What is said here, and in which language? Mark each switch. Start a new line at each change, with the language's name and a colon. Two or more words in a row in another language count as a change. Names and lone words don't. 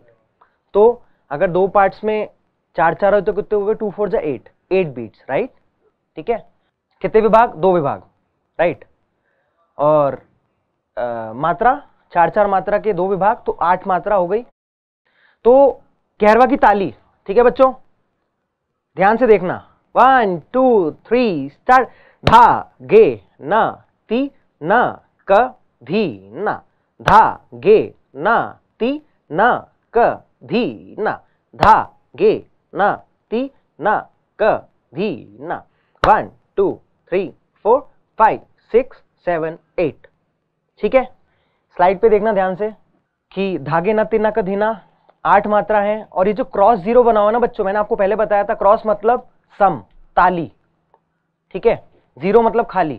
Hindi: तो अगर 2 पार्ट्स में 4-4 हो तो कितने हो गए, 2 4 जा 8 बीट्स, राइट, ठीक है। कितने विभाग, 2 विभाग, राइट। और मात्रा 4-4 मात्रा के 2 विभाग, तो 8 मात्रा हो गई। तो कहरवा की ताली, ठीक है बच्चों, ध्यान से देखना, 1 2 3 स्टार्ट। धा गे न ती न क धी न, धा गे न ती न क धी न, धा गे न ती न क धी न। 1 2 3 4 5 6 7 8। ठीक है, स्लाइड पे देखना ध्यान से कि धागे न तीन का धीना 8 मात्रा है। और ये जो
English: cross zero
Hindi: बना हुआ ना बच्चों, मैंने आपको पहले बताया था, क्रॉस मतलब सम, ताली, ठीक है, जीरो मतलब खाली।